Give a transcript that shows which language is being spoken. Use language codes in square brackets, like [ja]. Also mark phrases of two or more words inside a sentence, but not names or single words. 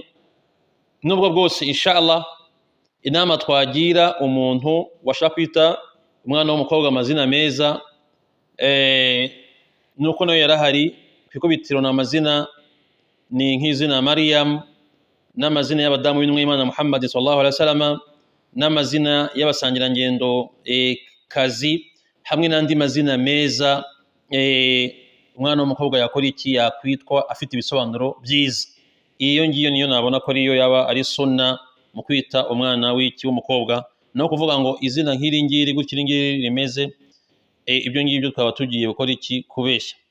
[rw] Nubwo bwose inshallah inama twagira umuntu washaka kwita umwana w'umukobwa amazina meza nuko nayo yarahari. Kwikubitiro na amazina ni nk'izina Maryam, n'amazina y'abadamu b'intumwa y'Imana Muhammad [ar] صلى الله عليه وسلم, [rw] n'amazina y'abasangirangendo kazi, hamwe n'andi mazina meza umwana w'umukobwa yakora iki yakwitwa afite ibisobanuro byiza. Iyo ngiyo niyo nabona ko ariyo yaba ari sunna mu kwita umwana w'umukobwa, no kuvuga ngo izina nk'iri ngiri gukira ngiri rimeze, ibyo ngibyo twaba tugiye gukora iki kubeshya.